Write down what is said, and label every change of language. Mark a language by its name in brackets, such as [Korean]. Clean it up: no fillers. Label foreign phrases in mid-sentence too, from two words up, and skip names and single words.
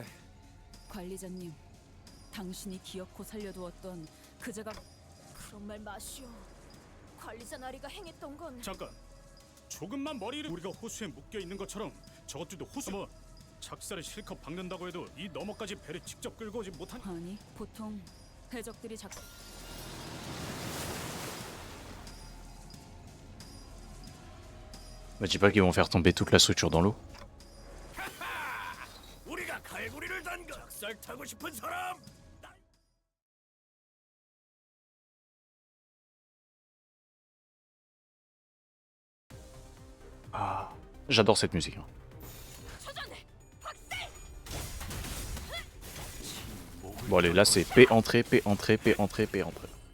[Korean] 관리자님, 당신이 기어코 살려두었던 그자가 그런 말 마시오. 관리자 나리가 행했던 건 잠깐. 조금만 머리를 우리가 호수에 묶여 있는 것처럼 저것들도 호수 뭐 작살을 실컷 박는다고 해도 이 너머까지 배를 직접 끌고 오지 못한. 아니 보통 해적들이 [French] Me dis pas qu'ils vont faire tomber toute la structure dans l'eau. [Korean] 우리가 갈고리를 단가. 작살 타고 싶은 사람. [French] Ah, j'adore cette musique. Hein. Bon allez, là c'est P entrée, P entrée, P entrée, P entrée.